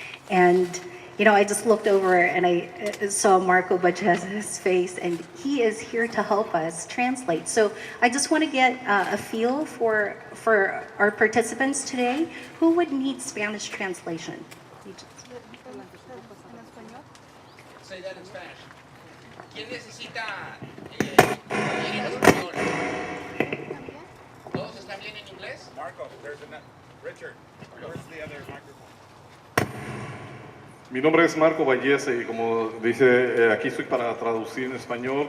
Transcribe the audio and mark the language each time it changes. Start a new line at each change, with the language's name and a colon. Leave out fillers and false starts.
English: And I just looked over and I saw Marco Bachez's face, and he is here to help us translate. So I just want to get a feel for our participants today. Who would need Spanish translation? Say that in Spanish.
Spanish: ¿Quién necesita ir en español? ¿Todos están bien en inglés?
English: Marco, there's Richard. Where's the other microphone?
Spanish: Mi nombre es Marco Vallese y como dice, aquí estoy para traducir en español.